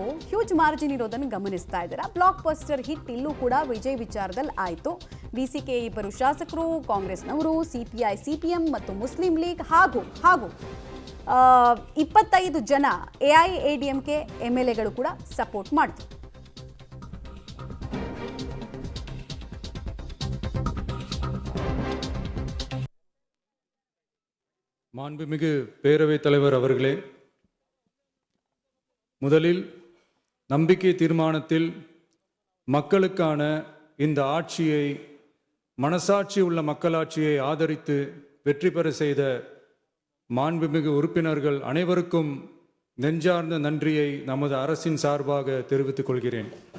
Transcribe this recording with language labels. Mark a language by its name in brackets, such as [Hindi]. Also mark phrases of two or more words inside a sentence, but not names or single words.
[English] huge margin [Kannada] ಇರೋದನ್ನು ಗಮನಿಸ್ತಾ ಇದ್ದಾರೆ. [English] blockbuster hit [Kannada] ಇಲ್ಲೂ ಕೂಡ ವಿಜಯ್ ವಿಚಾರದಲ್ಲಿ ಆಯಿತು. VCK 2 ಶಾಸಕರು, ಕಾಂಗ್ರೆಸ್ನವರು, CPI, CPM ಮತ್ತು ಮುಸ್ಲಿಂ ಲೀಗ್ ಹಾಗೂ 25 ಜನ AIADMK MLAಗಳು ಕೂಡ ಸಪೋರ್ಟ್ ಮಾಡಿದ್ರು. [Tamil] மாண்புமிகு பேரவைத் தலைவர் அவர்களே, முதலில் நம்பிக்கை தீர்மானத்தில் மக்களுக்கான இந்த ஆட்சியை, மனசாட்சி உள்ள மக்களாட்சியை ஆதரித்து வெற்றி பெற செய்த மாண்புமிகு உறுப்பினர்கள் அனைவருக்கும் நெஞ்சார்ந்த நன்றியை நமது அரசின் சார்பாக தெரிவித்துக் கொள்கிறேன்.